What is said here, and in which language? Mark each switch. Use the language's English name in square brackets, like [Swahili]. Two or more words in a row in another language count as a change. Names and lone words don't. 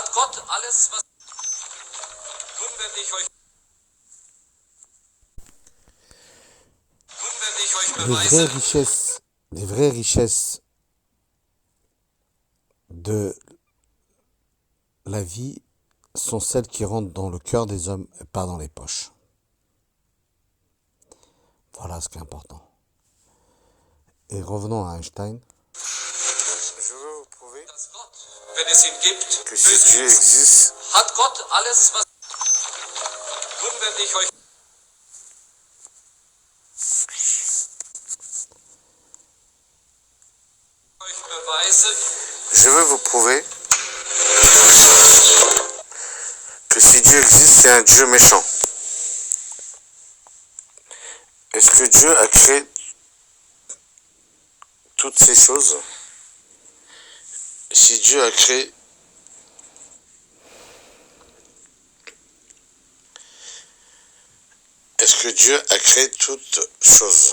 [French] Les vraies richesses de la vie sont celles qui rentrent dans le cœur des hommes et pas dans les poches. Voilà ce qui est important. Et revenons à Einstein. je veux vous prouver [German] wenn es ihn gibt, [French] que si Dieu existe, [German] hat Gott alles, was... Nun werde ich euch beweisen, [French] je veux vous prouver que si Dieu existe, c'est un Dieu méchant. Est-ce que Dieu a créé toutes ces choses? Si Dieu a créé est-ce que Dieu a créé toutes choses?